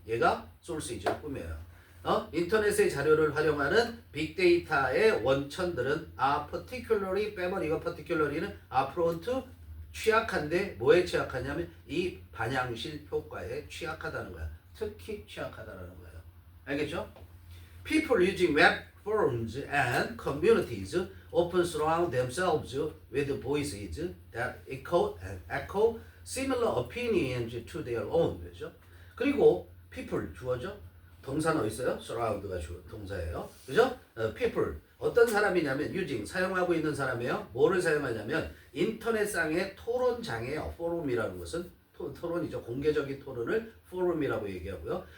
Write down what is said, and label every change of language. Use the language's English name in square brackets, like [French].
[Korean] 얘가 소스이즈를 꾸며요. 인터넷의 자료를 활용하는 빅데이터의 원천들은 particularly 이거 particularly는 [English] prone to [Korean] 취약한데 뭐에 취약하냐면 이 반향실 효과에 취약하다는 거야. 특히 취약하다는 거예요. 알겠죠? [English] People using web forums and communities often surround themselves with voices that echo similar opinions to their own. [Korean] 그렇죠? 그리고 people 주어죠? 동사는 어디 있어요? surround가 동사예요. 그죠? people 어떤 사람이냐면 using 사용하고 있는 사람이에요. 뭐를 사용하냐면 인터넷상의 토론장이에요. 포럼이라는 것은 토론이죠. 공개적인 토론을 포럼이라고 얘기하고요.